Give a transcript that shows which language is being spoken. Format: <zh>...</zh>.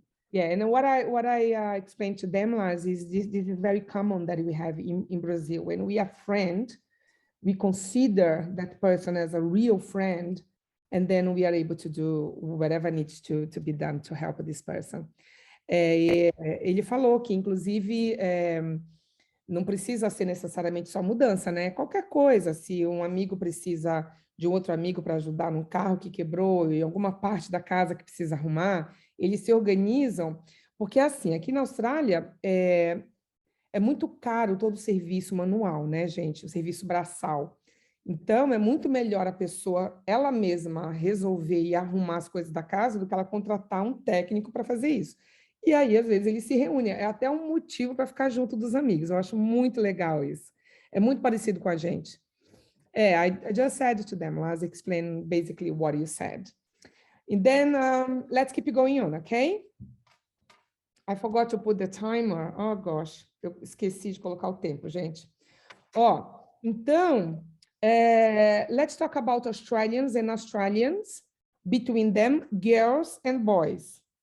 <en>Yeah, and what I explained to them, Lars, is this is very common that we have in Brazil. When we are friend, we consider that person as a real friend, and then we are able to do whatever needs to be done to help this person.</en> <pt>Ele falou que, inclusive, não precisa ser necessariamente só mudança, né? Qualquer coisa, se um amigo precisa de um outro amigo para ajudar num carro que quebrou e alguma parte da casa que precisa arrumar, eles se organizam, porque assim, aqui na Austrália é muito caro todo o serviço manual, né, gente? O serviço braçal. Então, é muito melhor a pessoa, ela mesma, resolver e arrumar as coisas da casa do que ela contratar um técnico para fazer isso. E aí, às vezes, eles se reúnem. É até um motivo para ficar junto dos amigos. Eu acho muito legal isso. É muito parecido com a gente.</pt> <en>I just said to them, let's explain basically what you said. And then, let's keep going on, okay? I forgot to put the timer. Oh, gosh.</en> <pt>Eu esqueci de colocar o tempo, gente. Ó, então,</pt> <en>let's talk about Australians and Australians, between them, girls and boys.</en>